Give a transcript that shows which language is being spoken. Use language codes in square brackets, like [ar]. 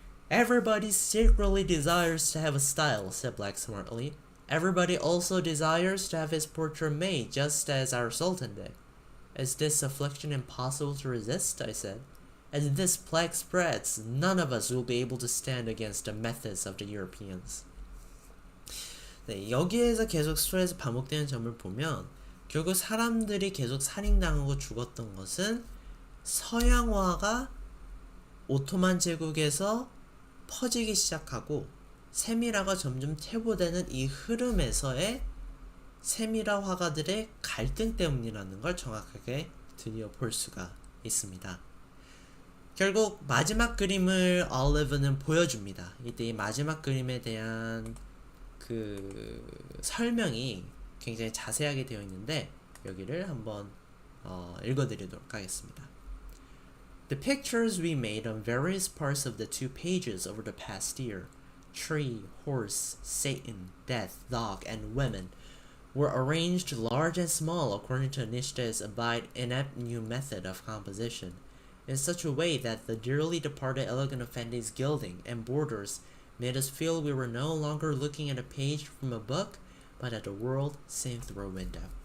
[en] Everybody secretly desires to have a style, said Black smartly. Everybody also desires to have his portrait made, just as our Sultan did. Is this affliction impossible to resist? I said. As this plague spreads, none of us will be able to stand against the methods of the Europeans. [ko] 네, 여기에서 계속 스토리에서 반복되는 점을 보면 결국 사람들이 계속 살인당하고 죽었던 것은 서양화가 오토만 제국에서 퍼지기 시작하고 세미라가 점점 퇴보되는 이 흐름에서의 세미라 화가들의 갈등 때문이라는 걸 정확하게 드디어 볼 수가 있습니다. 결국 마지막 그림을 올리브는 보여줍니다. 이때 이 마지막 그림에 대한 그 설명이 굉장히 자세하게 되어 있는데 여기를 한번 읽어드리도록 하겠습니다. [en] The pictures we made on various parts of the 2 pages over the past year, tree, horse, Satan, death, dog, and women, were arranged large and small according to Nietzsche's inept new method of composition, in such a way that the dearly departed elegant Effendi's gilding and borders made us feel we were no longer looking at a page from a book, but at the world seen through a window.